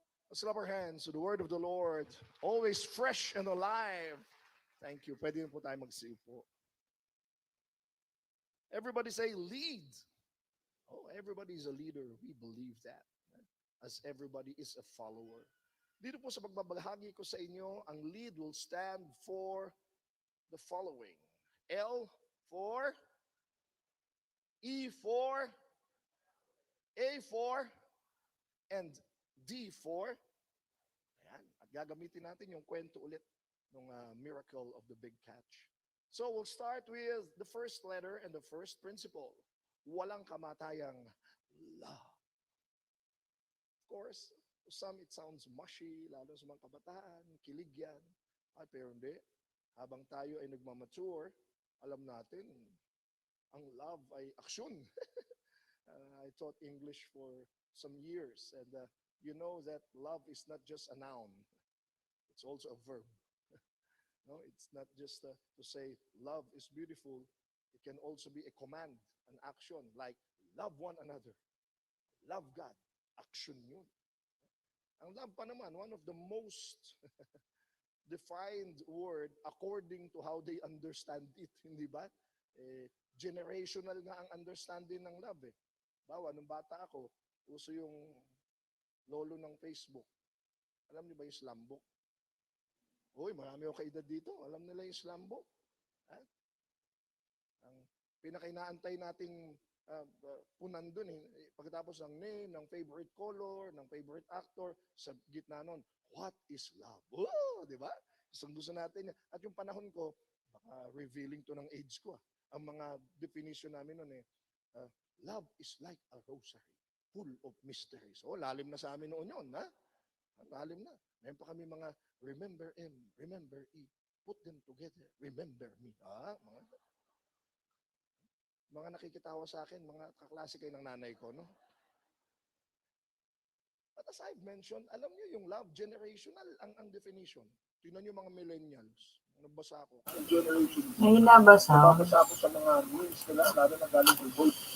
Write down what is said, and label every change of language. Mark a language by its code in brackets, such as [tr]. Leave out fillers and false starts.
[en] Let's clap our hands to the word of the Lord, always fresh and alive. Thank you. [tl] Pwede po tayo magsiupo. [en] Everybody say lead. Oh, everybody is a leader. We believe that. As everybody is a follower. [tl] Dito po sa pagbabahagi ko sa inyo, ang lead [en] will stand for the following. L for, E for, A for, and D for. Ayan. [tl] At gagamitin natin yung kwento ulit ng [en] miracle of the big catch. So we'll start with the first letter and the first principle. [tl] Walang kamatayang love. [en] Of course, to some it sounds mushy, [tl] lalo sa mga kabataan, kilig yan. Ay, pero hindi. Habang tayo ay nagmamature, alam natin, ang love ay aksyon. [en] I taught English for some years, and you know that love is not just a noun. It's also a verb. No, it's not just to say love is beautiful. It can also be a command, an action, like love one another, love God. Action yun. [tl] Ang love pa naman, [en] one of the most defined word according to how they understand it, [tl] hindi ba? generational nga ang understanding ng love eh. Bawa, nung bata ako, uso yung lolo ng Facebook. Alam niyo ba yung slambok? Uy, marami ako kaedad dito. Alam nila yung slambok. Ang pinakainaantay nating punan dun eh. Pagkatapos ng name, ng favorite color, ng favorite actor, sa gitna nun, [en] what is love? [tl] Oh, di ba? Gusto natin yan. At yung panahon ko, baka revealing to ng age ko. Ang mga definition namin nun eh, [en] love is like a rosary, full of mysteries. [tl] Oh, lalim na sa amin noon yun, ha? Lalim na. Meron pa kami mga [en] remember M, remember E, put them together, remember me. [tl] Mga nakikitawa sa akin, mga kaklase kayo ng nanay ko, no? [en] But as I've mentioned, [tl] alam niyo yung [en] love, generational ang definition. [tl] Tingnan niyo mga millennials. Nabasa ako. May nabasa. Nabasa ako sa mga memes nila, lalo na galing kay Boy.